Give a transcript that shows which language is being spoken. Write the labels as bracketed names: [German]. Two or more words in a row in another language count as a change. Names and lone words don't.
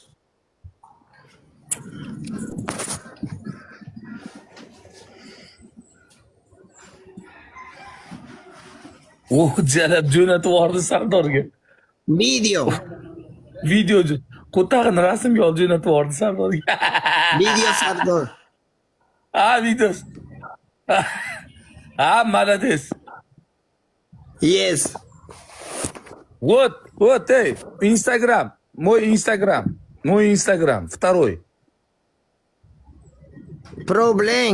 [Uzbek] Jalab jo'natib yubordi Sardorga. Video Qo'tag'ini rasmga olib jo'natib yubordi Sardorga. Video Sardor. [English] Videos. [Russian] Молодец. [English] Yes. [Russian] Вот, Instagram. Мой Instagram. Второй. [English] Problem.